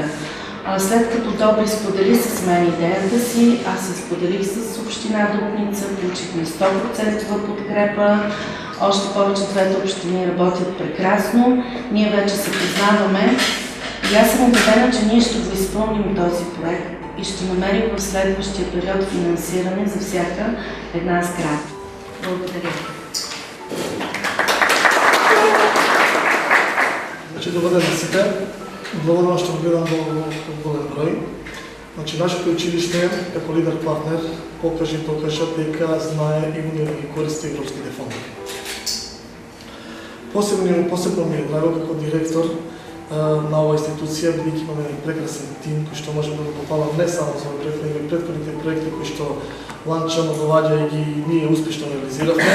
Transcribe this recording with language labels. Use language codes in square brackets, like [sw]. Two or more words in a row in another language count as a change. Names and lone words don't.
[bg] След като Добри сподели с мен идеята си, аз се споделих с община Дупница, получихме 100% подкрепа, още повече двете общини работят прекрасно, ние вече се познаваме и аз съм убедена, че ние ще го изпълним този проект и ще намерим в следващия период финансиране за всяка една сграда. Благодаря. [mk] Добър ден на сите. Благодарно ще го гледам в голем број. Нашето училище, како лидер партнер, покажа дека знае и умее да ги користи европските фондови. Посебно ми е драго како директор на оваа институција, бидејќи имаме прекрасен тим кој што може да го попала не само за овој проект, но и претходните проекти кои што ланчано доваѓа и ги ние успешно реализиравме.